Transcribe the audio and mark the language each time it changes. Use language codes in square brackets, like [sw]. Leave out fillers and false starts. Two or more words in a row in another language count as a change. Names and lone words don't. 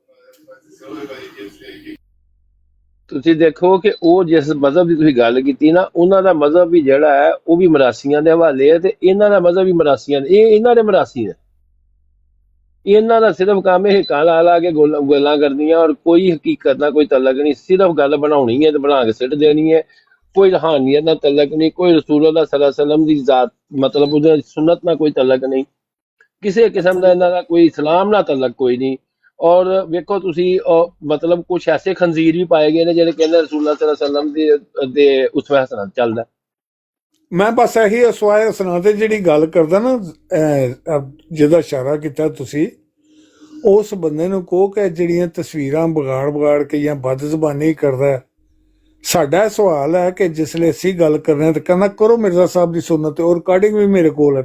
[pa] ਤੁਸੀਂ ਦੇਖੋ ਕਿ ਉਹ ਜਿਸ ਮਜ਼ਹਬ ਦੀ ਤੁਸੀਂ ਗੱਲ ਕੀਤੀ ਨਾ, ਉਹਨਾਂ ਦਾ ਮਜ਼ਹਬ ਵੀ ਜਿਹੜਾ ਹੈ ਉਹ ਵੀ ਮਰਾਸੀਆਂ ਦੇ ਹਵਾਲੇ ਹੈ, ਤੇ ਇਹਨਾਂ ਦਾ ਮਜ਼ਹਬ ਵੀ ਮਰਾਸੀਆਂ ਦੇ। ਇਹ ਇਹਨਾਂ ਦੇ ਮਰਾਸੀ ਨੇ। ਇਹਨਾਂ ਦਾ ਸਿਰਫ ਕੰਮ ਇਹ ਕਾਲਾ ਲਾ ਕੇ ਗੱਲਾਂ ਕਰਦੀਆਂ, ਔਰ ਕੋਈ ਹਕੀਕਤ ਨਾਲ ਕੋਈ ਤਲਕ ਨਹੀਂ। ਸਿਰਫ ਗੱਲ ਬਣਾਉਣੀ ਹੈ ਤੇ ਬਣਾ ਕੇ ਸਿੱਟ ਦੇਣੀ ਹੈ। ਕੋਈ ਰੂਹਾਨੀਅਤ ਨਾਲ ਤਲਕ ਨਹੀਂ, ਕੋਈ [ar] رسول الله صلى الله عليه وسلم [pa] ਦੀ ਜ਼ਾਤ ਮਤਲਬ ਉਹਦੇ ਸੁਨਨਤ ਨਾਲ ਕੋਈ ਤਲਕ ਨਹੀਂ, ਕਿਸੇ ਕਿਸਮ ਦਾ ਇਹਨਾਂ ਦਾ ਕੋਈ ਇਸਲਾਮ ਨਾਲ ਤਲਕ ਕੋਈ ਨਹੀਂ। ਔਰ ਵੇਖੋ ਤੁਸੀਂ ਮਤਲਬ ਕੁਛ ਐਸੇ ਖੰਜ਼ੀਰ ਵੀ ਪਾਏ ਗਏ ਨੇ ਜਿਹੜੇ ਕਹਿੰਦੇ [ar] رسول الله صلى الله عليه وسلم [pa] ਦੇ ਉਸਵਾ ਹਸਨਾ ਚੱਲਦਾ। ਮੈਂ ਬਸ ਇਹੀ ਉਸਵਾ ਹਸਨਾ ਤੇ ਜਿਹੜੀ ਗੱਲ ਕਰਦਾ ਨਾ, ਜਿਹਦਾ ਇਸ਼ਾਰਾ ਕੀਤਾ ਤੁਸੀਂ, ਉਸ ਬੰਦੇ ਨੂੰ ਕਹੋ ਕਿ ਜਿਹੜੀਆਂ ਤਸਵੀਰਾਂ ਵਿਗਾੜ ਕੇ ਜਾਂ ਬਦ ਜ਼ਬਾਨੀ ਕਰਦਾ। ਸਾਡਾ ਸਵਾਲ ਹੈ ਕਿ ਜਿਸਲੇ ਅਸੀਂ ਗੱਲ ਕਰ ਰਹੇ ਹਾਂ ਤਾਂ ਕਹਿੰਦਾ ਕਰੋ ਮਿਰਜ਼ਾ ਸਾਹਿਬ ਦੀ ਸੁਨਨਤ ਤੇ, ਉਹ ਰਿਕਾਰਡਿੰਗ ਵੀ ਮੇਰੇ ਕੋਲ ਹੈ।